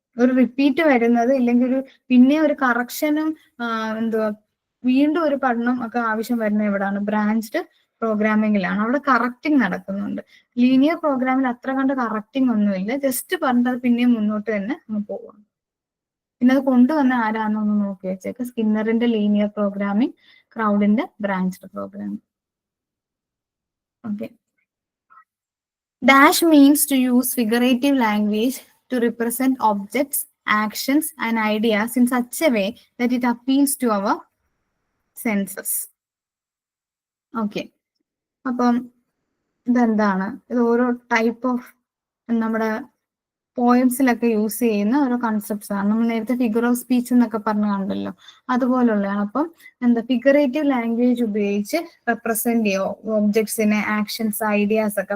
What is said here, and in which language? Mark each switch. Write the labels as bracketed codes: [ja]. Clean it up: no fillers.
[ml] ഒരു റിപ്പീറ്റ് വരുന്നത് ഇല്ലെങ്കിൽ ഒരു പിന്നെ ഒരു കറക്ഷനും എന്തുവാ വീണ്ടും ഒരു പഠനം ഒക്കെ ആവശ്യം വരുന്നത് എവിടെയാണ്, ബ്രാഞ്ച്ഡ് പ്രോഗ്രാമിംഗിലാണ്. അവിടെ കറക്റ്റിംഗ് നടക്കുന്നുണ്ട്. ലീനിയർ പ്രോഗ്രാമിൽ അത്ര കണ്ട് കറക്റ്റിംഗ് ഒന്നുമില്ല, ജസ്റ്റ് പറഞ്ഞത് പിന്നെയും മുന്നോട്ട് തന്നെ അങ്ങ് പോവാം. പിന്നെ അത് കൊണ്ടുവന്ന ആരാന്നൊന്ന് നോക്കി വെച്ചേക്ക്. സ്കിന്നറിന്റെ linear programming, ക്രൗഡിന്റെ branched programming. [en] Okay, Dash means to use figurative language to represent objects, actions, and ideas in such a way that it appeals to our senses. Okay. [ml] അപ്പം ഇതെന്താണ്, ഇത് ഓരോ ടൈപ്പ് ഓഫ് നമ്മുടെ പോയംസിലൊക്കെ യൂസ് ചെയ്യുന്ന ഓരോ concepts ആണ്. നമ്മൾ നേരത്തെ ഫിഗർ ഓഫ് സ്പീച്ച് എന്നൊക്കെ പറഞ്ഞു കണ്ടല്ലോ, അതുപോലുള്ളതാണ്. അപ്പം എന്താ ഫിഗറേറ്റീവ് ലാംഗ്വേജ് ഉപയോഗിച്ച് റെപ്രസെന്റ് ചെയ്യോ ഒബ്ജക്ട്സിനെ, ആക്ഷൻസ്, ഐഡിയാസ് ഒക്കെ.